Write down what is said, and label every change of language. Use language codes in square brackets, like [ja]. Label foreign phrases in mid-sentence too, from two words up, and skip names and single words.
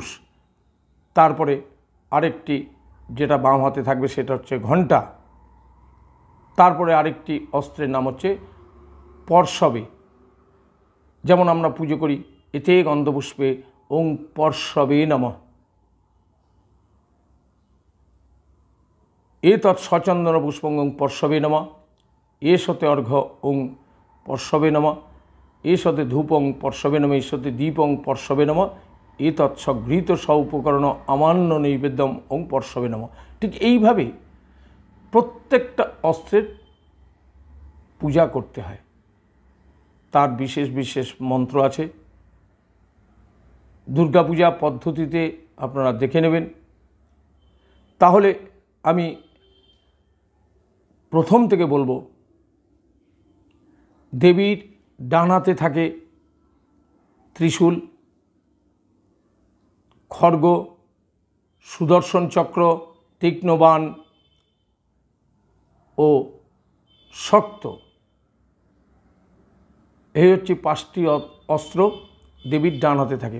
[bn] তারপরে আরেকটি যেটা বাম হাতে থাকবে সেটা হচ্ছে ঘণ্টা। তারপরে আরেকটি অস্ত্রের নাম হচ্ছে পর্শবে, যেমন আমরা পুজো করি এতে গন্ধপুষ্পে [sa] ওং পর্শবে নমঃ। एतत् सचंदन पुष्पं पर्शवे नमः एषते अर्घ ओं पर्शवे नमः एषते धूपं पर्शवे नमः एषते दीपं पर्शवे नमः एतत् सगृहीत उपकरण अमान्य नैवेद्यम ओं पर्शवे नमः। [bn] ठीक এইভাবে প্রত্যেকটা অস্ত্রের পূজা করতে হয়, তার বিশেষ বিশেষ মন্ত্র আছে। দুর্গা পূজা পদ্ধতিতে আপনারা দেখে নেবেন। তাহলে আমি প্রথম থেকে বলবো, দেবীর ডান হাতে থাকে ত্রিশূল, খড়গ, সুদর্শন চক্র, তীক্ষ্ণ বাণ ও শক্ত, এই হচ্ছে 5টি অস্ত্র দেবীর ডান হাতে থাকে।